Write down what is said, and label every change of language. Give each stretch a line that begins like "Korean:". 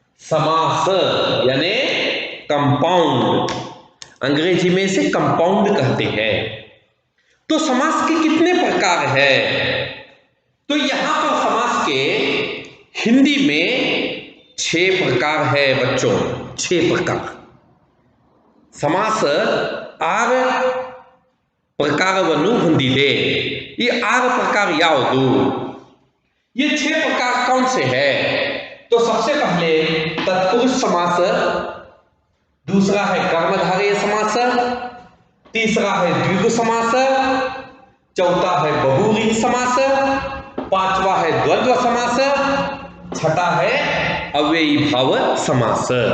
Hindi: समास यानी कंपाउंड, अंग्रेजी में इसे कंपाउंड कहते हैं. तो समास के कितने प्रकार है? तो यहां पर समास के हिंदी में 6 प्रकार है बच्चों, 6 प्रकार.
Kannada: समास 6 ಪ್ರಕಾರವನ್ನು ಹೊಂದಿದೆ. ಈ 6 प्रकार ಯಾವುದು?
Hindi: ये 6 प्रकार कौन से है? तो सबसे पहले तत्पुरुष समास, दूसरा है कर्मधारय समास, तीसरा है द्विगु समास, चौथा है बहुव्रीहि समास, पांचवा है द्वंद्व समास, छठा है अव्ययी भाव समास.